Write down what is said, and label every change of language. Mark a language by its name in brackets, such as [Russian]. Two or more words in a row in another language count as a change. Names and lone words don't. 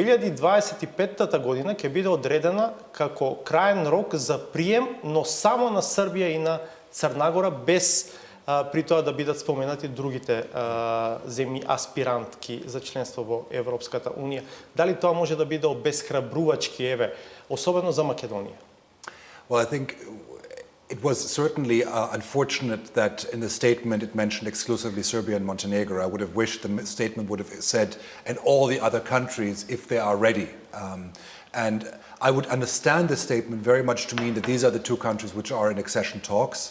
[Macedonian] 2025 година ќе биде одредена како краен рок за прием, но само на Србија и на Црнагора, без при тоа да бидат споменати другите земји аспирантки за членство во Европската Унија. Дали тоа може да биде обесхрабрувачки, особено за Македонија? [English] Well, I think it was certainly unfortunate that in the statement it mentioned exclusively Serbia and Montenegro. I would have wished the statement would have said, and all the other countries if they are ready. And I would understand the statement very much to mean that these are the two countries which are in accession talks.